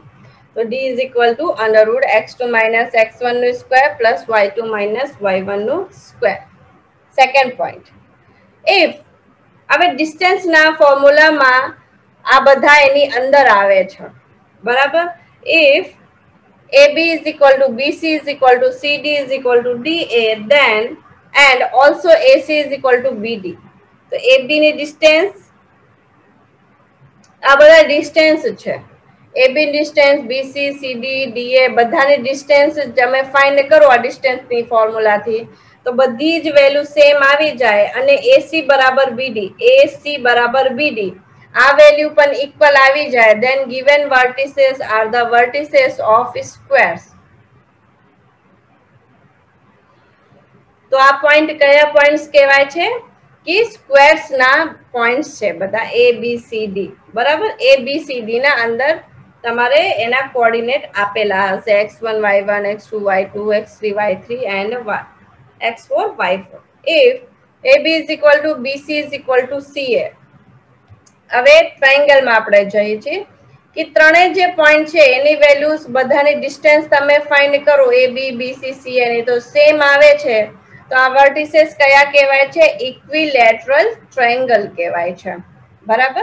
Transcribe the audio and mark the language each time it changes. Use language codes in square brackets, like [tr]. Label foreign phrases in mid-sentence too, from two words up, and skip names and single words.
[gu] તો d [en] is equal to [gu] √x2 - x1 નું [en] square plus [gu] y2 - y1 નું સ્ક્વેર. [en] second point. [gu] ઇફ હવે ડિસ્ટન્સના ફોર્મ્યુલામાં આ બધા એની અંદર આવે છે, બરાબર. [en] ઇફ AB is equal to BC is equal to CD is equal to DA, then and also AC is equal to BD. [gu] તો AB ની ડિસ્ટન્સ, આ બધા ડિસ્ટન્સ છે. AB ડિસ્ટન્સ, BC, CD, DA બધાની ડિસ્ટન્સ તમે ફાઇન્ડ કરો આ ડિસ્ટન્સની ફોર્મ્યુલાથી તો બધી જ [en] value same [gu] આવી જાય અને AC બરાબર BD, AC બરાબર BD આ વેલ્યુ પણ ઇક્વલ આવી જાય. [en] then given vertices are the vertices of squares. [gu] તો આ પોઈન્ટ કયા પોઈન્ટ્સ કહેવાય છે? કે સ્ક્વેર્સ ના પોઈન્ટ્સ છે બધા ABCD. બરાબર. ABCD ના અંદર તમારે એના કોઓર્ડિનેટ આપેલા હશે x1 y1 x2 y2 x3 y3 and x4 y4. [en] if AB is equal to BC is equal to CA. [gu] હવે ટ્રાયેંગલમાં આપણે જઈએ છીએ કે ત્રણેય જે પોઈન્ટ છે એની વેલ્યુઝ બધાની ડિસ્ટન્સ તમે ફાઇન્ડ કરો એ બી બી સી સી એની તો સેમ આવે છે તો આ વર્ટિસીસ કયા કહેવાય છે? [en] equilateral triangle [gu] કહેવાય છે. બરાબર.